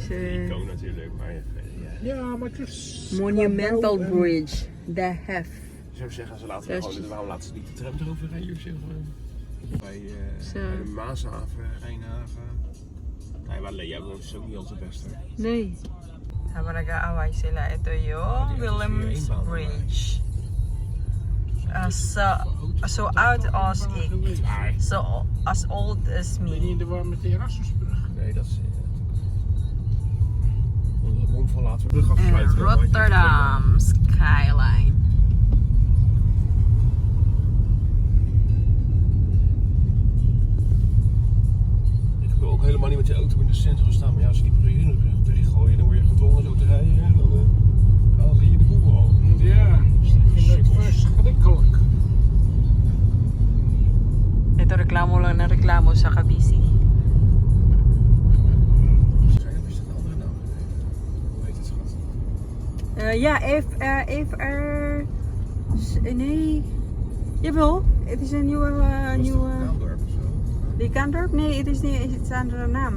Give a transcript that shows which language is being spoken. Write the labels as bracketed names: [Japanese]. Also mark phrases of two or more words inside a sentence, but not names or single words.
[Dutch] Icoon natuurlijk, maar Ja, maar het is... Monumental qua bouw en- Bridge. De hef. ik zou zeggen, ze laten Dus- gewoon, waarom laten ze niet de tram erover rijden of zo? Bij, Zo. bij de Maashaven, Rijnhaven. Nee, maar jij woont dus ook niet al te best hoor. Nee. [Filipino] Habang nag-aaway sila, ito yung Williams Bridge. [Dutch] So oud als ik. [English] So as old as [Dutch] Ben je in [English] me. [Dutch] de war met de Erasmusbrug? Nee, dat is... Onder de mond van laten we de brug afsluiten. Rotterdam skyline. Ik wil ook helemaal niet met je auto in het centrum staan. Maar ja, als je die brug in de brug dichtgooien, dan word je gedwongen zo te rijden. En dan gaan ze hier de boel al. Ja, ik vind het verschrikkelijk. [Filipino] Ito reklamo lang na reklamo sa Kabisi. [Dutch] Of is dat een andere naam? Hoe heet het schat? Ja, nee. Jawel, het is een nieuwe... Naaldorp of zo? Die Kandorp? Nee, het is niet, het is een andere naam.